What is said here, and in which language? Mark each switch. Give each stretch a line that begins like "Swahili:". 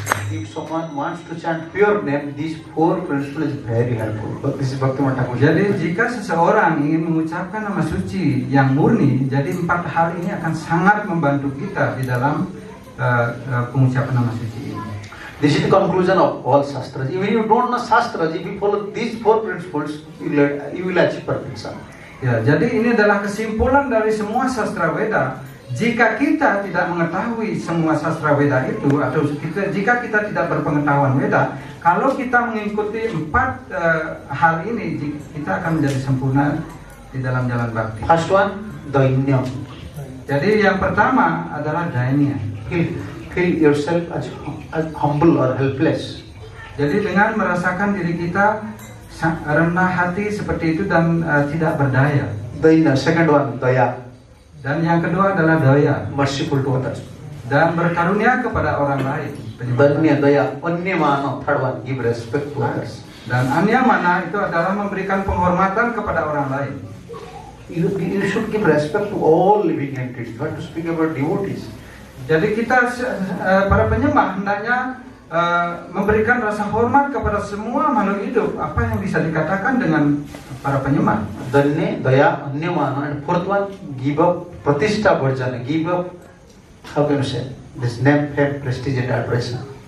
English: If someone wants to chant pure name, these four principles is very helpful. This is Bhakti Thakur.
Indonesian: Jadi jika seseorang ingin mengucapkan nama suci yang murni, jadi 4 hal ini akan sangat membantu kita di dalam pengucapan nama suci ini.
English: This is the conclusion of all shastras. Even you don't know shastras, if you follow these four principles, you will achieve perfection.
Indonesian: Ya, jadi ini adalah kesimpulan dari semua sastra Weda. Jika kita tidak mengetahui semua sastra Weda itu, atau jika kita tidak berpengetahuan Weda, kalau kita mengikuti 4 hal ini, kita akan menjadi sempurna di dalam jalan bakti.
English: First one, dainya.
Indonesian: Jadi yang pertama adalah dainya.
English: Feel yourself as humble or helpless.
Indonesian: Jadi dengan merasakan diri kita rendah hati seperti itu dan tidak berdaya.
English: Dainya. Second one, daya.
Indonesian: Dan yang kedua adalah daya,
English: Merciful to others.
Indonesian: dan berkarunia kepada orang lain.
Sanskrit: Danya, daya. Anyamana.
English: Third one, give respect to others.
Indonesian: Dan anyamana itu adalah memberikan penghormatan kepada orang lain.
English: You should give respect to all living entities. You have to speak about devotees.
Indonesian: Jadi kita para penyembah hendaknya memberikan rasa hormat kepada semua makhluk hidup. Apa yang bisa dikatakan dengan para penyembah?
English: Danya, daya, anyamana. And fourth one, give up pratishta varjana. Give up, how can you say, this name, fame, prestige and adoration.